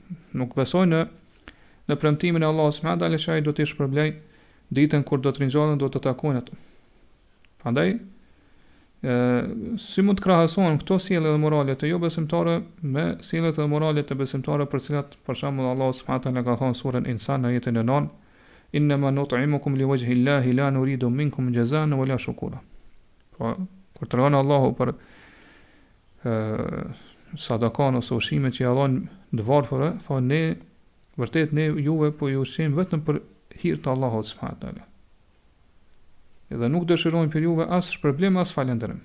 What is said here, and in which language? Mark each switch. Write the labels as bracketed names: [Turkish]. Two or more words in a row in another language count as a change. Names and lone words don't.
[Albanian] Nuk besojnë në premtimin e Allahut [Arabic] سبحانه وتعالى [Albanian] që ai do t'i shpërblej ditën kur do të ringjallën, do të takojnë ato. Prandaj si mund të krahasohen këto sjellje dhe morale të jo besimtare me sjelljet dhe moralet e besimtare për cilat për shembull Allahu [Arabic] سبحانه وتعالى [Albanian] ka thënë surën Insan në ajetin e 9, [Arabic] إنما نطعمكم لوجه الله لا نريد منكم جزاء ولا شكورا. [Albanian] Po kur tregon Allahu për sadakan ose ushqimet që jallon dëvarfëre, thonë ne vërtet ne juve po ju ushqejmë vetëm për hir të Allahut [Arabic] سبحانه وتعالى. [Albanian] Edhe nuk dëshirojmë për juve as shpërblim as falënderim.